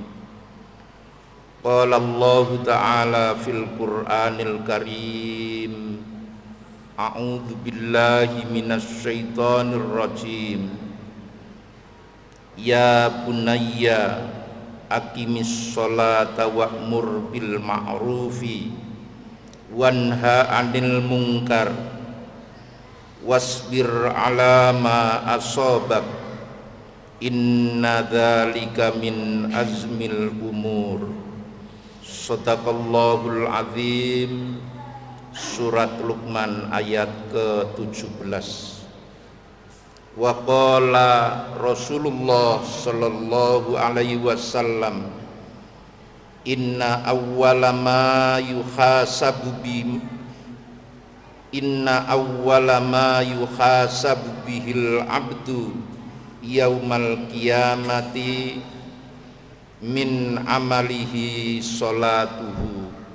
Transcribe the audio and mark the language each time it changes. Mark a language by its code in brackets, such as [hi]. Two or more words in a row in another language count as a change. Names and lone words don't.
[ar] قال الله تعالى في القرآن الكريم، أعوذ بالله من الشيطان الرجيم. يا بني أقم الصلاة وأمر بالمعروف وانه عن المنكر واصبر على ما أصابك إن ذلك من عزم الأمور. صدق الله العظيم. [id] Surat Luqman ayat ke-17. [ar] وقال رسول الله صلى الله عليه وسلم، إن أول ما يحاسب به العبد يوم القيامة من عمله صلاته.